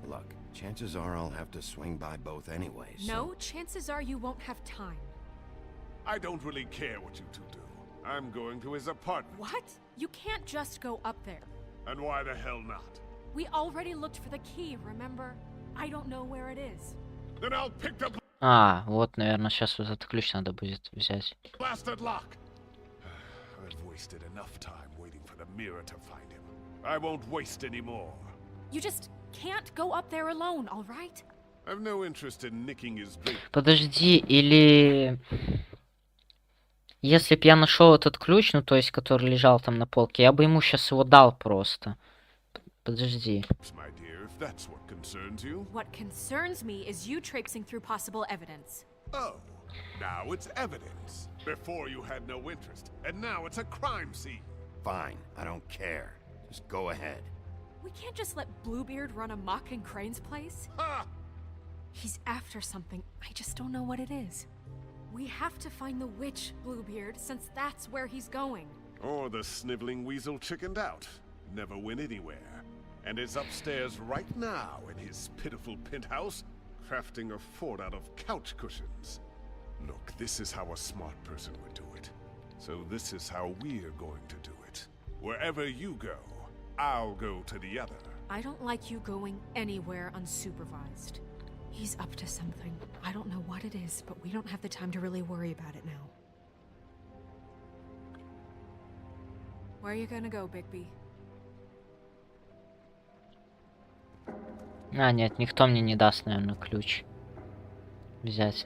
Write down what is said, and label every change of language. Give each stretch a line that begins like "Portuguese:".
English: Look, chances are I'll have to swing by both anyways. No, chances are you won't have time. I don't really care what you two do. I'm going to his apartment. What? You can't just go up there. And why the hell not? We already looked for the key, remember? I don't know where it is. Then I'll pick the
Russian: А, вот, наверное, сейчас вот этот ключ надо будет взять.
English: blasted lock. I've wasted enough time waiting for the mirror to find him. I won't waste any more. You just can't go up there alone, all right? I've no interest in nicking his drink.
Russian: Подожди, или... Если б я нашел этот ключ, ну то есть, который лежал там на полке, я бы ему сейчас его дал просто. Подожди.
English: My dear, if that's what concerns you. What concerns me is you traipsing through possible evidence. Oh, now it's evidence. Before you had no interest, and now it's a crime scene. Fine, I don't care. Just go ahead. We can't just let Bluebeard run amok in Crane's place. Ha! He's after something. I just don't know what it is. We have to find the witch, Bluebeard, since that's where he's going. Or the sniveling weasel chickened out. Never went anywhere. And is upstairs right now in his pitiful penthouse, crafting a fort out of couch cushions. Look, this is how a smart person would do it. So this is how we're going to do it. Wherever you go, I'll go to the other. I don't like you going anywhere unsupervised. He's up to something. I don't know what it is, but we don't have the time to really worry about it now. Where are you gonna go, Bigby?
Russian: А, нет, никто мне не даст, наверное, ключ взять.